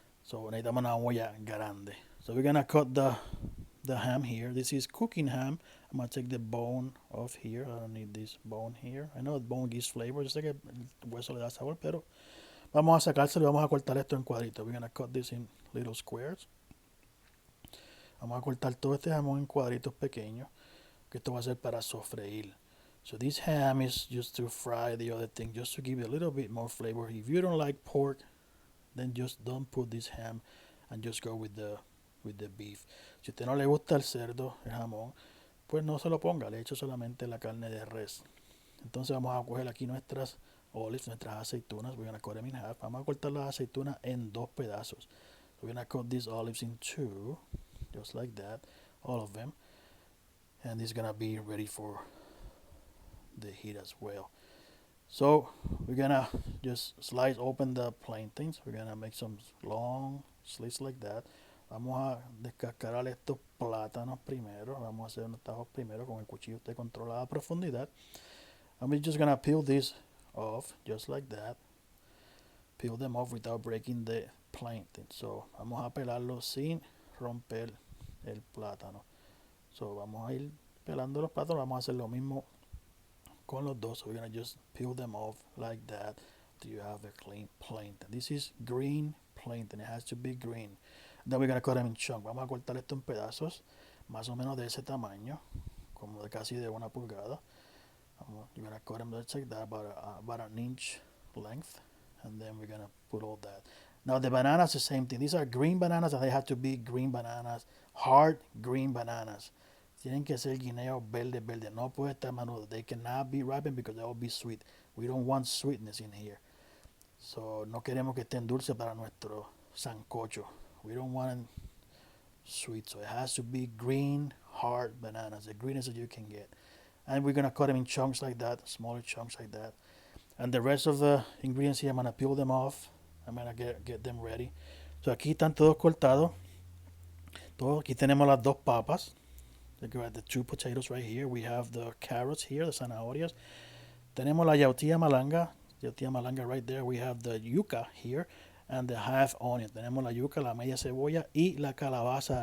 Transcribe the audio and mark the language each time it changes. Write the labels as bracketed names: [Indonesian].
[Spanish] So necesitamos una olla grande. [English] So we're going to cut the ham here. This is cooking ham. I'm going to take the bone off here. I don't need this bone here. I know the bone gives flavor. [Spanish] Yo sé que el hueso le da sabor, pero vamos a sacárselo y vamos a cortar esto en cuadritos. [English] We're going to cut this in little squares. [Spanish] Vamos a cortar todo este jamón en cuadritos pequeños, que esto va a ser para sofreír. [English] So this ham is just to fry the other thing, just to give it a little bit more flavor. If you don't like pork, then just don't put this ham and just go with the beef. [Spanish] Si a usted no le gusta el cerdo, el jamón, pues no se lo ponga, le echo solamente la carne de res. Entonces vamos a coger aquí nuestras olives, nuestras aceitunas. [English] We're gonna cut them in half. [Spanish] Vamos a cortar las aceitunas en 2 pedazos. [English] So we're gonna cut these olives in 2, just like that, all of them. And this is gonna be ready for the heat as well. So we're gonna just slice open the plantains. We're gonna make some long slits like that. [Spanish] Vamos a descascarar estos plátanos primero. Vamos a hacer unos tajos primero con el cuchillo. Usted controla la profundidad. [English] And we're just gonna peel this off just like that. Peel them off without breaking the plantain. [Spanish] So vamos a pelarlo sin romper el plátano. So vamos a ir pelando los plátanos. Vamos a hacer lo mismo con los dos. [English] So we're gonna just peel them off like that till you have a clean plantain. This is green plantain. It has to be green. Then we're gonna cut them in chunks. [Spanish] Vamos a cortar esto en pedazos, más o menos de ese tamaño, como de casi de 1 pulgada. [English] You're gonna cut them just like that, about an inch length, and then we're gonna put all that. Now the bananas, the same thing. These are green bananas, and they have to be green bananas, hard green bananas. [Spanish] Tienen que ser guineos verde. No puede estar manudo. [English] They cannot be ripened because they will be sweet. We don't want sweetness in here. [Spanish] So no queremos que estén dulces para nuestro sancocho. [English] We don't want sweet. So it has to be green, hard bananas, the greenest that you can get. And we're gonna cut them in chunks like that, smaller chunks like that. And the rest of the ingredients here, I'm gonna peel them off. I'm gonna get them ready. [Spanish] So aquí están todos cortados. Aquí tenemos las 2 papas. [English] The 2 potatoes right here. We have the carrots here, the zanahorias. [Spanish] Tenemos la yautía malanga [English] right there. We have the yuca here. and the half onion. [Spanish] Tenemos la yuca, la media cebolla y la calabaza.